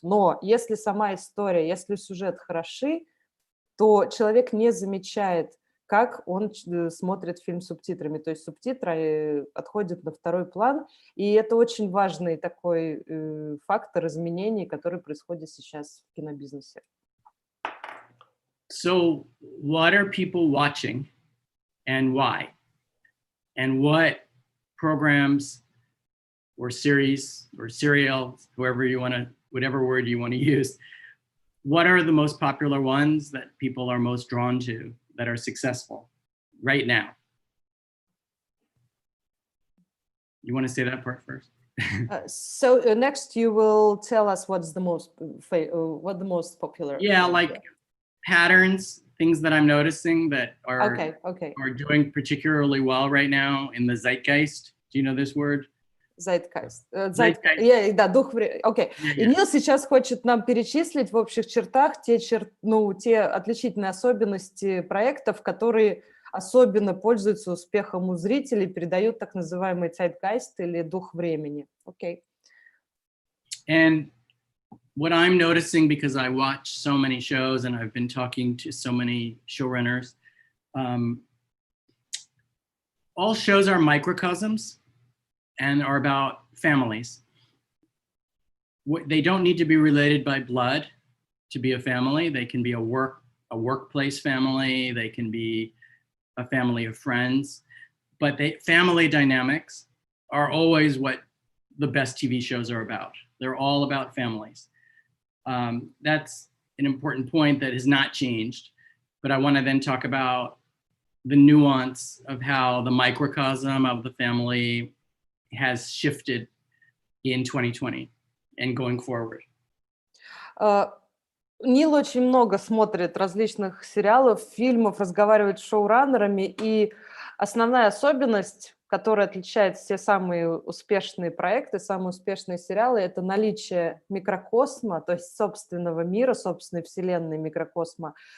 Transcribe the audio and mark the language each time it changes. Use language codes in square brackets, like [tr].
[ru] Но если сама история, если сюжет хороши, то человек не замечает, как он смотрит фильм с субтитрами. То есть субтитры отходят на второй план, и это очень важный такой фактор изменений, который происходит сейчас в кинобизнесе. [en] So what are people watching and why? And what programs or series or serials, whatever word you want to use, what are the most popular ones that people are most drawn to that are successful right now? You want to say that part first? So next you will tell us what the most popular. Yeah, like patterns, things that I'm noticing that are are doing particularly well right now in the zeitgeist. Do you know this word? [ru] Zeitgeist. Да, дух времени. Окей. И Нил сейчас хочет нам перечислить в общих чертах те отличительные особенности проектов, которые особенно пользуются успехом у зрителей, передают так называемый zeitgeist или дух времени. Окей. [en] And what I'm noticing, because I watch so many shows and I've been talking to so many showrunners, all shows are microcosms and are about families. They don't need to be related by blood to be a family. They can be a workplace family. They can be a family of friends. But family dynamics are always what the best TV shows are about. They're all about families. That's an important point that has not changed. But I want to then talk about the nuance of how the microcosm of the family has shifted in 2020 and going forward. [ru] Нил очень много смотрит различных сериалов, фильмов, разговаривает с шоураннерами, и основная особенность, которая отличает все самые успешные проекты, самые успешные сериалы, это наличие микрокосма, то есть собственного мира, собственной вселенной микрокосма,